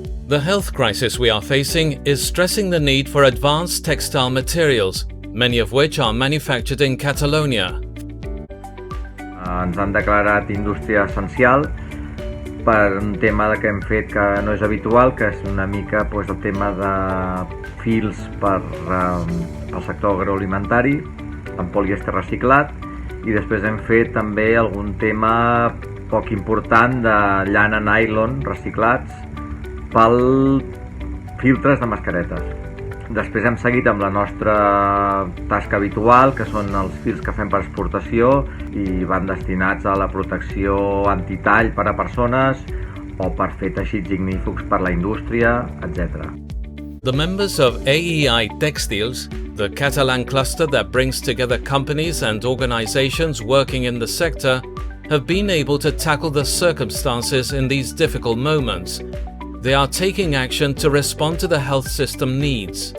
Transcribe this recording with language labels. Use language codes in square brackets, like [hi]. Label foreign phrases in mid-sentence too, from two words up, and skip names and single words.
[en] The health crisis we are facing is stressing the need for advanced textile materials, many of which are manufactured in Catalonia. [ca] Ens han declarat indústria essencial per un tema que hem fet que no és habitual, que és una mica el tema de fils per al sector agroalimentari amb polièster reciclat, i després hem fet també algun tema poc important de llana nylon reciclats pel filtres de mascaretes. Després hem seguit amb la nostra tasca habitual, que són els fils que fem per exportació i van destinats a la protecció antitall per a persones o per fer teixits ignífugs per la indústria, etc. [en] The members of AEI Textiles, the Catalan cluster that brings together companies and organizations working in the sector, have been able to tackle the circumstances in these difficult moments. They are taking action to respond to the health system needs.